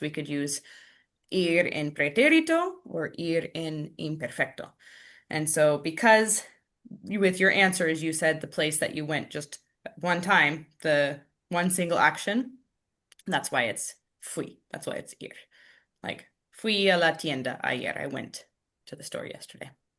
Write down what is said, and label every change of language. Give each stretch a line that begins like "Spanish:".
English: We could use
Spanish: ir en pretérito
English: or
Spanish: ir en imperfecto.
English: And so because with your answers, you said the place that you went just one time, the one single action, that's why it's fui. That's why it's ir.
Spanish: Like, fui a la tienda ayer.
English: I went to the store yesterday.